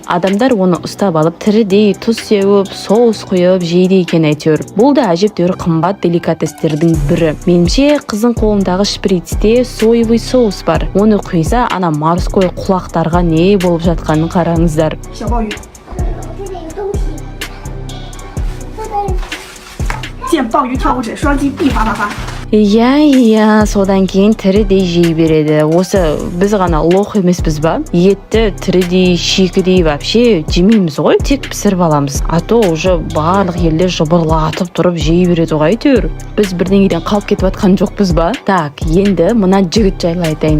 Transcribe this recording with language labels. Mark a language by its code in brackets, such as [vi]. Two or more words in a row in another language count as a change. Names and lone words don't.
[kk] Адамдар оны ұстап алып тірідей тұз сеуіп, соус құйып жейді екен әйтеуір. Бұл да әжептәуір қымбат деликатестердің бірі. Меніңше қыздың қолындағы шприцте [ru] соевый соус [kk] бар. Оны құйса, ана морской құлақтарға не болып жатқанын қараңыздар. [zh] 小鲍鱼，见鲍鱼跳舞者，双击必发发发。 [kk] Иә, содан кейін тірідей жей береді. Осы біз ғана лох емеспіз ба? Етті тірідей, шикідей вообще жемейміз ғой, тек пісіріп аламыз. [ru] А то уже [kk] барлық елде жыбырлатып тұрып жей береді ғой әйтеуір. Біз бірдеңеден қалып кетіп жатқан жоқпыз ба? Так, енді мына жігіт жайлы айтайын.